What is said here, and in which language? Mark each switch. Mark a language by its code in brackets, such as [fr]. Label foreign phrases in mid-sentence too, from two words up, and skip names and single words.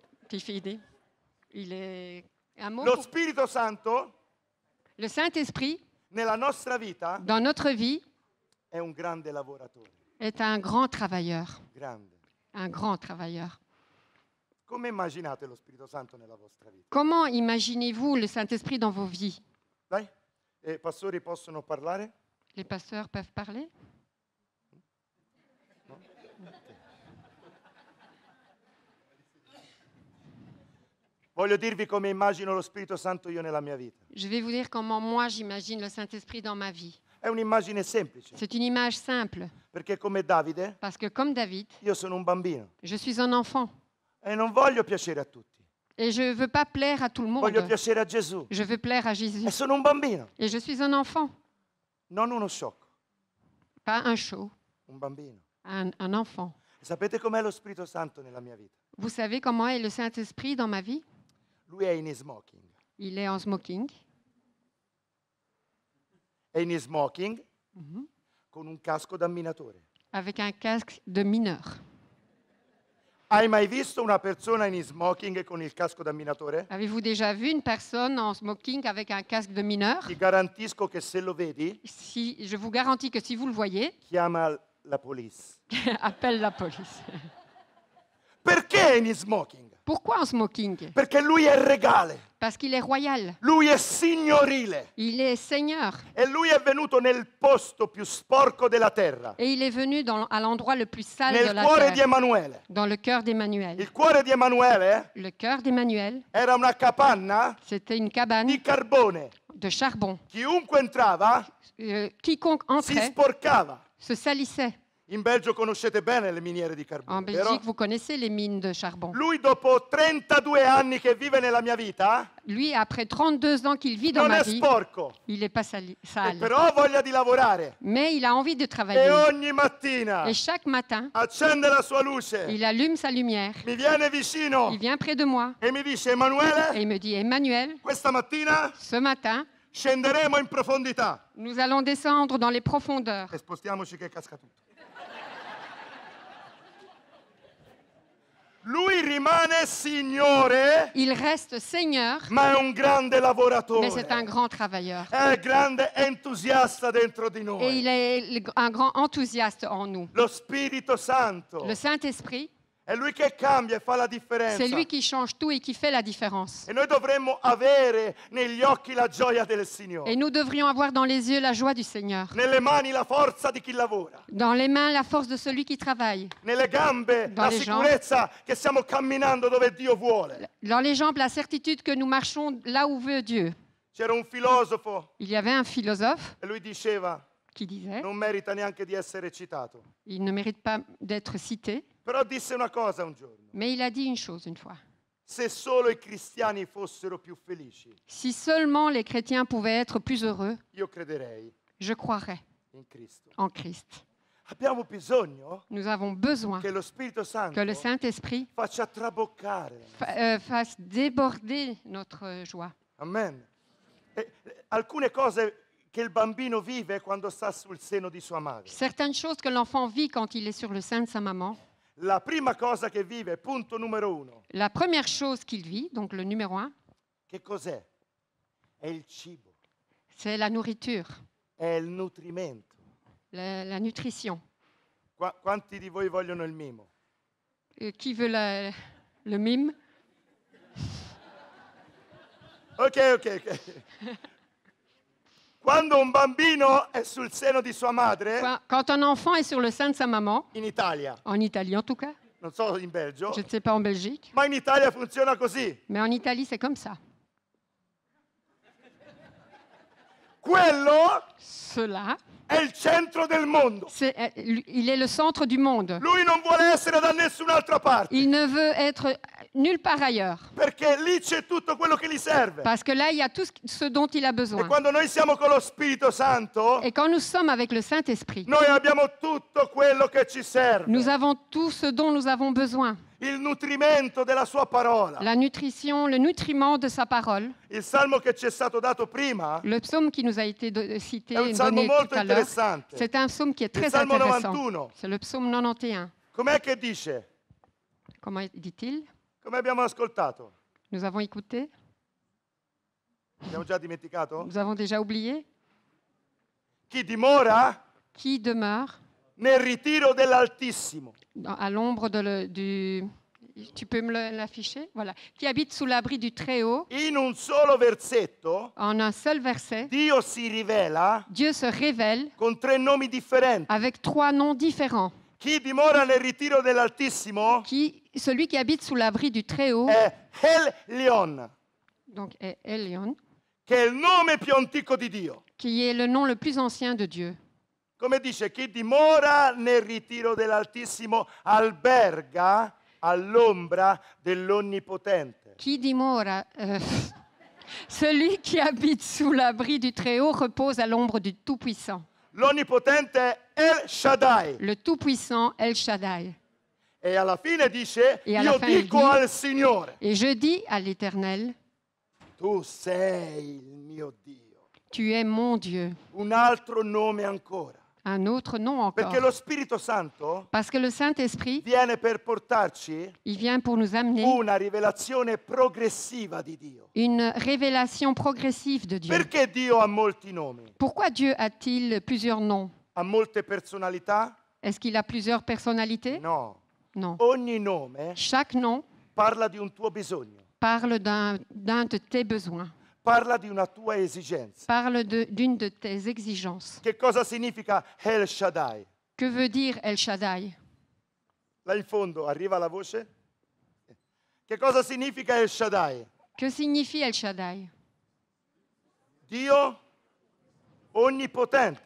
[it] Ti fidi? [fr] Il est un mot. [it] Lo Spirito Santo [fr] Le Saint-Esprit, [it] nella nostra vita [fr] dans notre vie, [it] è un grande lavoratore. [fr] est un grand travailleur. [it] Grande. [fr] Un grand travailleur. [it] Come immaginate lo Spirito Santo nella vostra vita? [fr] Comment imaginez-vous le Saint-Esprit dans vos vies? [it] Dai, pastori possono parlare? [fr] Les pasteurs peuvent parler? [it] Voglio dirvi come immagino lo Spirito Santo io nella mia vita. [fr] Je vais vous dire comment moi j'imagine le Saint-Esprit dans ma vie. [it] È un'immagine semplice, [fr] C'est une image simple, [it] perché come Davide [fr] parce que comme David, [it] io sono un bambino [fr] je suis un enfant [it] e non voglio piacere a tutti, [fr] et je ne veux pas plaire à tout le [it] voglio [fr] monde. [it] piacere a Gesù. [fr] Je veux plaire à [it] E [fr] Jésus. [it] sono un bambino, [fr] Et je suis un enfant, [it] non uno sciocco, [fr] pas un show, [it] un bambino. [fr] un enfant. [it] E sapete com'è lo Spirito Santo nella mia vita? [fr] Vous savez comment est le Saint-Esprit dans ma vie? [it] Lui è in smoking. [fr] Il est en smoking, [it] È in smoking con un casco da minatore. [fr] avec un casque de mineur. [it] Hai mai visto una persona in smoking con il casco da minatore? [fr] Avez-vous déjà vu une personne en smoking avec un casque de mineur? [it] Ti garantisco che se lo vedi, [fr] Si, je vous garantis que si vous le voyez, [it] chiama la police. [fr] appelle la police. [it] Perché è in smoking? [fr] Pourquoi en smoking? [it] Perché lui è regale, [fr] Parce qu'il est royal. [it] lui è signorile [fr] Il est seigneur. [it] e lui è venuto nel posto più sporco della terra, [fr] Et il est venu à l'endroit le plus sale de [it] nel [fr] la [it] cuore di [fr] terre, [it] Emanuele. [fr] dans le cœur d'Emmanuel. [it] Il cuore di Emanuele [fr] Le cœur d'Emmanuel, [it] era una capanna [fr] c'était une cabane [it] di carbone. [fr] de charbon. [it] Chiunque entrava [fr] Quiconque [it] si [fr] entrait [it] sporcava. [fr] se salissait. [it] In Belgio conoscete bene le miniere di [fr] En [it] carbone, [fr] Belgique, [it] vero? [fr] vous connaissez les mines de charbon. [it] Lui dopo 32 anni che vive nella mia vita [fr] Lui, après 32 ans qu'il vit dans [it] non [fr] ma [it] è [fr] vie, [it] sporco, [fr] il n'est pas [it] e [fr] sale. [it] però ha voglia di lavorare [fr] Mais il a envie de [it] e [fr] travailler. [it] ogni mattina [fr] Et chaque matin, [it] accende la sua luce, [fr] il allume sa lumière. [it] mi viene vicino [fr] Il vient près de moi [it] e mi dice [fr] et [it] Emanuele, [fr] il me dit, Emmanuel, [it] questa mattina [fr] ce matin, [it] scenderemo in profondità [fr] nous allons descendre dans les profondeurs. [it] e spostiamoci che casca tutto. Lui rimane signore, [fr] Il reste Seigneur, [it] ma è un grande lavoratore. [fr] mais c'est un grand travailleur. [it] È grande entusiasta dentro di [fr] Et [it] noi. [fr] il est un grand enthousiaste en nous. [it] Lo Spirito Santo [fr] Le Saint-Esprit, [it] è lui che cambia e fa la differenza. [fr] c'est lui qui change tout et qui fait la différence. [it] E noi dovremmo avere negli occhi la gioia del Signore, [fr] Et nous devrions avoir dans les yeux la joie du Seigneur, [it] nelle mani la forza di chi lavora, [fr] dans les mains la force de celui qui travaille, [it] nelle gambe [fr] Dans [it] la [fr] les [it] sicurezza che stiamo camminando dove Dio vuole. [fr] dans les jambes la certitude que nous marchons là où veut Dieu. [it] C'era un filosofo [fr] Il y avait un philosophe [it] e lui diceva [fr] qui disait, [it] non merita neanche di essere citato, [fr] il ne mérite pas d'être cité, [it] però disse una cosa un giorno: [fr] mais il a dit une chose une fois. [it] se solo i cristiani fossero più felici, [fr] Si seulement les chrétiens pouvaient être plus heureux, [it] io crederei [fr] je croirais [it] in Cristo. [fr] en Christ. [it] Abbiamo bisogno [fr] Nous avons besoin [it] che lo Spirito Santo [fr] que le Saint-Esprit [it] faccia traboccare. [fr] fasse déborder notre joie. [it] Amen. Alcune cose che il bambino vive quando sta sul seno di sua madre. [fr] Certaines choses que l'enfant vit quand il est sur le sein de sa maman. [it] La prima cosa che vive, punto numero 1, [fr] La première chose qu'il vit, donc le numéro 1, [it] che cos'è? È il cibo, [fr] c'est la nourriture, [it] è il nutrimento. [fr] la nutrition. [it] Quanti di voi vogliono il mimo? [fr] Qui veut le mime? [it] Ok. Quando un bambino è sul seno di sua madre, [fr] Quand un enfant est sur le sein de sa maman, [it] in Italia, [fr] en Italie en tout cas, [it] non so in Belgio, [fr] je ne sais pas en Belgique, [it] ma in Italia funziona così. [fr] mais en Italie c'est comme ça. [it] Quello [fr] Cela, [it] è il centro del mondo. [fr] il est le centre du monde. [it] Lui non vuole essere da nessun'altra parte. [fr] Il ne veut être nulle part ailleurs. [it] Perché lì c'è tutto quello che gli serve. [fr] Parce que là, il y a tout ce dont il a [it] E [fr] besoin. [it] quando noi siamo con lo Spirito Santo, [fr] Et quand nous sommes avec le Saint-Esprit, [it] noi abbiamo tutto quello che ci serve. [fr] nous avons tout ce dont nous avons besoin. [it] Il nutrimento della sua parola. [fr] La nutrition, le nutriment de sa parole. [it] Il salmo che ci è stato dato prima [fr] Le psaume qui nous a été cité, [it] è un salmo [fr] donné [it] molto [fr] tout à l'heure, [it] interessante. [fr] c'est un psaume qui est [it] Il [fr] très [it] salmo [fr] intéressant. [it] 91. [fr] C'est le psaume 91. [it] Com'è che dice? [fr] Comment dit-il? [it] Come abbiamo ascoltato? [fr] Nous avons écouté? [it] Abbiamo già dimenticato? [fr] Nous avons déjà oublié? [it] Chi dimora [fr] Qui demeure [it] nel ritiro dell'Altissimo. [fr] à l'ombre du... Tu peux me l'afficher? Voilà. Qui habite sous l'abri du Très-Haut. [it] In un solo versetto [fr] En un seul verset, [it] Dio si rivela [fr] Dieu se révèle [it] con 3 nomi differenti. [fr] avec 3 noms différents. [it] Chi dimora nel ritiro dell'Altissimo [fr] Celui qui habite sous l'abri du Très-Haut, [it] è Elion, [fr] donc est Elion, [it] che è il nome più antico di Dio. [fr] qui est le nom le plus ancien de Dieu. [it] Come dice, chi dimora nel ritiro dell'Altissimo alberga all'ombra dell'Onnipotente. Qui dimora, [fr] celui qui habite sous l'abri du Très-Haut repose à l'ombre du Tout-Puissant. [it] L'Onnipotente è El Shaddai. [fr] Le Tout-Puissant El Shaddai. [it] E alla fine dice, E alla io fine dico [fr] dit- [it] al Signore, [fr] Et je dis à l'Éternel, [it] tu sei il mio Dio. [fr] tu es mon Dieu. [it] Un altro nome ancora. [fr] Un autre nom encore. [it] Perché lo Spirito Santo [fr] Parce que le Saint-Esprit, [it] viene per portarci [fr] il vient pour nous amener [it] una rivelazione progressiva di Dio. [fr] une révélation progressive de Dieu. [it] Perché Dio ha molti nomi? [fr] Pourquoi Dieu a-t-il plusieurs noms? [it] Ha molte personalità? [fr] Est-ce qu'il a plusieurs personnalités? [it] No. [fr] Non. [it] Ogni nome [fr] Chaque nom [it] parla di un tuo bisogno, [fr] parle d'un de tes besoins, [it] parla di una tua esigenza. [fr] parle d'une de tes exigences. [it] Che cosa significa El Shaddai? [fr] Que veut dire El Shaddai? [it] Là in fondo arriva la voce? Che cosa significa El Shaddai? [fr] Que signifie El Shaddai? [it] Dio onnipotente.